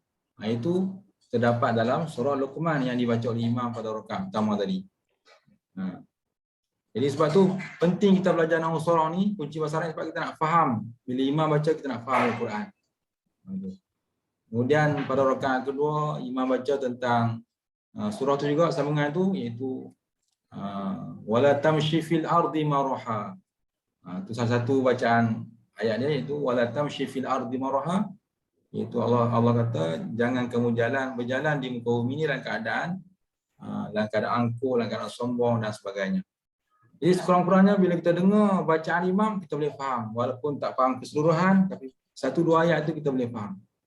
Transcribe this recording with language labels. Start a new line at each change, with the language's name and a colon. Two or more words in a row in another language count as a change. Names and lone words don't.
Malay: Itu terdapat dalam surah Luqman yang dibaca oleh imam pada rakaat pertama tadi. Jadi sebab tu penting kita belajar nahu surah ni, kunci bahasa Arab, sebab kita nak faham. Bila imam baca kita nak faham Al-Quran. Kemudian pada rakaat kedua imam baca tentang surah tu juga sambungan tu, iaitu
Arabic: ولا تمش في الأرض مرحا.
Malay: Itu salah satu bacaan ayat dia, iaitu
Arabic: ولا تمش في الأرض مرحا,
Malay: iaitu Allah kata jangan kamu berjalan di muka bumi ini dalam keadaan angkuh, dalam keadaan sombong dan sebagainya. Jadi sekurang-kurangnya bila kita dengar bacaan imam, kita boleh faham, walaupun tak faham keseluruhan, tapi satu dua ayat itu kita boleh faham.